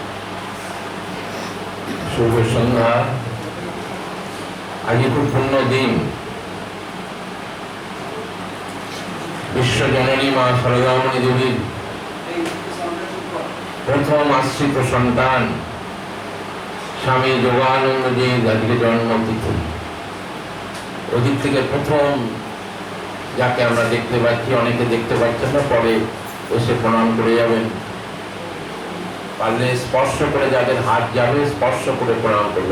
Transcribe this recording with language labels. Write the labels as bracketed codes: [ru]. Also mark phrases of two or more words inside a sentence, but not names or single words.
[bn] শুভ সন্ধ্যা। আজ খুব পুণ্য দিন। বিশ্ব জননী মা সারদামণি দেবী প্রথম আশ্রিত সন্তান স্বামী যোগানন্দ जी আজকে জন্মতিথি। ওদিক থেকে প্রথম যাকে আমরা দেখতে পাচ্ছি, অনেকে দেখতে পাচ্ছেন না, পরে এসে প্রণাম করে যাবেন। পারলে স্পর্শ করে যাদের হাত যাবে স্পর্শ করে প্রণাম করবেন।